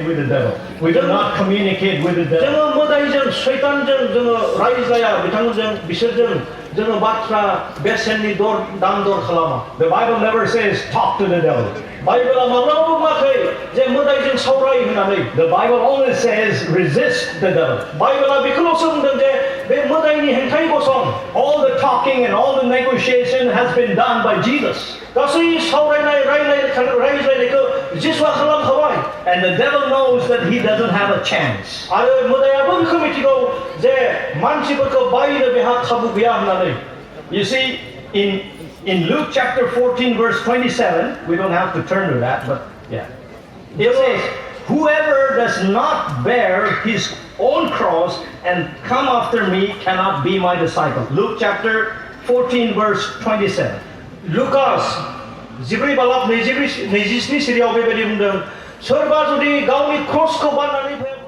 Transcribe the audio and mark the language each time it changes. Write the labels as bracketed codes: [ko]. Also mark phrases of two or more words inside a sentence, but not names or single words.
[en] devil. We do not communicate with the devil. [brx] जोङो मोदाइजों सैतानजों जोङो रायज्लाया बिथांमोनजों बिसोरजों जोङो बाथ्रा बेसेननि दाम दर खालामा. [en] The Bible never says talk to the devil. [brx] बाइबेला माब्लाबाबो बुङाखै जे मोदाइजों सावराय होननानै. [en] The Bible only says resist the devil. [brx] बाइबेला बेखौल'सो बुंदों जे बे मोदाइनि हेंथायै गसं. [en] All the talking and all the negotiation has been done by Jesus. [brx] गासै सावरायनाय रायज्लायनायखौ जिसुआ खालामखाबाय. [en] And the devil knows that he doesn't have a chance. [brx] आरो मोदायाबो बेखौ मिथिगौ जे मानसिफोरखौ बायनो बेहा खाबु गैया होननानै. [en] You see, in Luke chapter 14 verse 27, we don't have to turn to that, but yeah. It says, whoever does not bear his own cross and come after me cannot be my disciple. Luke chapter 14 verse 27. [brx] लुकास 14 बालाब 27 सिरियाव बेबायदि बुंदों सोरबा जुदि गावनि क्रसखौ बाननानै